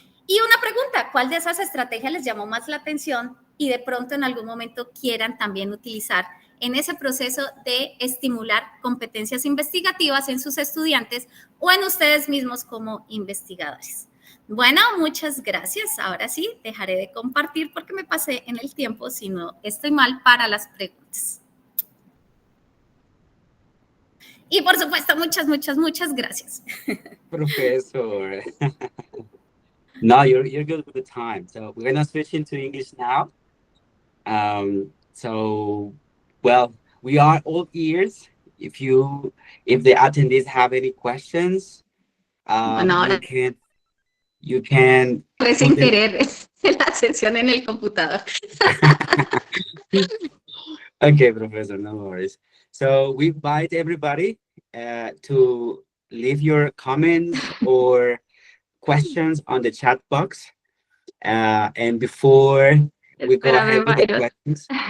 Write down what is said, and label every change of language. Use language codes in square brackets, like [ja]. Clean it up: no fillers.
[es] Y una pregunta, ¿cuál de esas estrategias les llamó más la atención y de pronto en algún momento quieran también utilizar en ese proceso de estimular competencias investigativas en sus estudiantes o en ustedes mismos como investigadores? Bueno, muchas gracias. Ahora sí, dejaré de compartir porque me pasé en el tiempo, si no estoy mal, para las preguntas. Y por supuesto, muchas gracias. [en] Professor. No, you're good with the time. So we're gonna switch into English now. So, well, we are all ears. If the attendees have any questions, [es] Bueno, [en] you can [es] sin querer la sesión en el computador. [en] Okay, Professor, no worries. So we invite everybody to leave your comments or questions on the chat box. And before we go ahead with the questions.